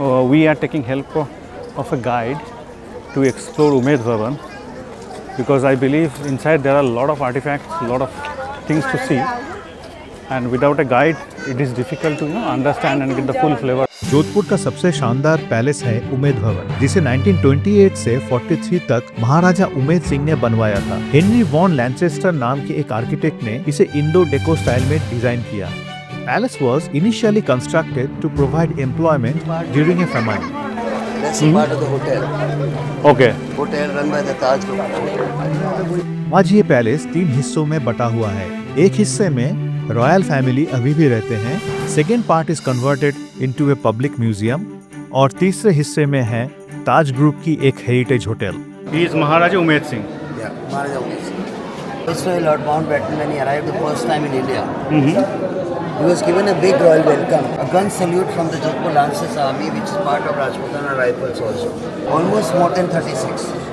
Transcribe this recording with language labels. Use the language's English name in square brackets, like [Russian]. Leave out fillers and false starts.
[English] We are taking help of a guide to explore Umed Bhavan because I believe inside there are a lot of artifacts, a lot of things to see, and without a guide it is difficult to understand and get the full flavor. [Hindi] Jodhpur का सबसे शानदार palace है उमेद भवन, जिसे 1928 से 43 तक महाराजा उमेद सिंह ने बनवाया था। हेनरी वॉन लैंचेस्टर नाम के एक आर्किटेक्ट ने इसे इंडो डेको स्टाइल में डिजाइन किया। [English] Palace was initially constructed to provide employment during a famine. That's a part of the hotel. Okay. Hotel run by the Taj Group. [Hindi] आज ये palace 3 हिस्सों में बटा हुआ है। एक हिस्से में रॉयल फैमिली अभी भी रहते हैं, [English] second part is converted into a public museum [Hindi] और तीसरे हिस्से में है ताज ग्रुप की एक heritage hotel. [English] He is Maharaja Umed Singh. Yeah, Maharaja Umed Singh. Also, Lord Mountbatten, when he arrived the first time in India, he was given a big royal welcome, a gun salute from the Jodhpur Lancers Army, which is part of Rajputana Rifles also. Almost more than 36.